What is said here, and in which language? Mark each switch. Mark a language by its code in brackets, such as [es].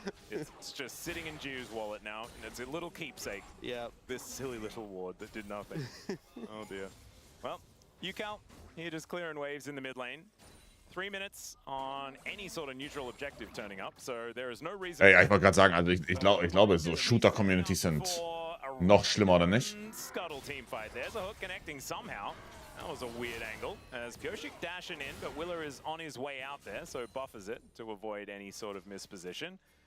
[en] It's just sitting in Gio's wallet now, and it's a little keepsake. Yeah. This silly little ward that did nothing. Oh dear. Well, Ucal here just clearing waves in the mid lane. 3 minutes on any sort of neutral objective turning up, so there is no reason. [de] Ey, ich wollte gerade sagen, also ich glaube, so Shooter-Communities sind noch schlimmer, oder nicht? [en] Scuttle team fight. There's a hook connecting somehow. That was a weird angle. As Pioshik dashing in, but Willer is on his way out there, so buffers it to avoid any sort of misposition.